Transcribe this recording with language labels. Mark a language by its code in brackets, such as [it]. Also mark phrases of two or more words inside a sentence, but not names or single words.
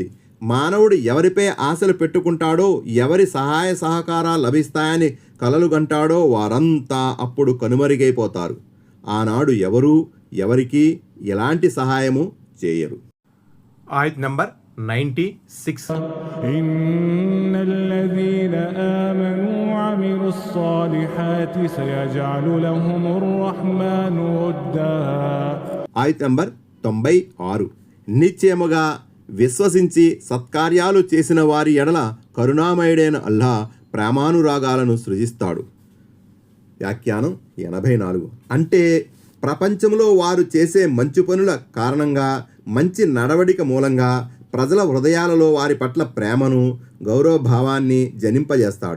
[te] మానవుడు ఎవరిపై ఆశలు పెట్టుకుంటాడో, ఎవరి సహాయ సహకారాలు లభిస్తాయని కలలు గంటాడో వారంతా అప్పుడు కనుమరుగైపోతారు. ఆనాడు ఎవరికి ఎలాంటి సహాయము చేయరు. ఆయత్ నంబర్ 96. [ar] إن الذين آمنوا وعملوا الصالحات سيجعل لهم الرحمن ودا. [te] ఆయత్ నంబర్ 96. నిశ్చయముగా విశ్వసించి సత్కార్యాలు చేసిన వారి ఎడల కరుణామయుడైన అల్లా ప్రేమానురాగాలను సృజిస్తాడు. వ్యాఖ్యానం 84. అంటే ప్రపంచంలో వారు చేసే మంచి పనుల కారణంగా, మంచి నడవడిక మూలంగా ప్రజల హృదయాలలో వారి పట్ల ప్రేమను, గౌరవభావాన్ని జనింపజేస్తాడు.